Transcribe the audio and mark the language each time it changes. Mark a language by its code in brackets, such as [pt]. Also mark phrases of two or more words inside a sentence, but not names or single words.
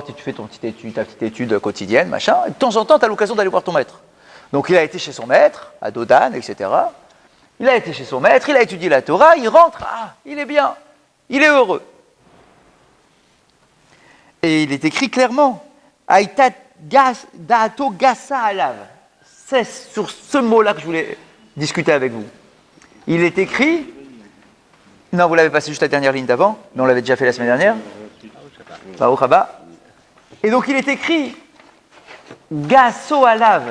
[fr] Tu fais ta petite étude quotidienne, machin, et de temps en temps, tu as l'occasion d'aller voir ton maître. Donc il a été chez son maître, à Dodan, etc. Il a été chez son maître, il a étudié la Torah, il rentre, il est bien, il est heureux. Et il est écrit clairement, [he] הייתה דעתו גסה עליו. [fr] C'est sur ce mot-là que je voulais discuter avec vous. Il est écrit, non, vous l'avez passé juste la dernière ligne d'avant, mais on l'avait déjà fait la semaine dernière. [he] ברוך הבא. [fr] Et donc il est écrit, [he] גסה עליו.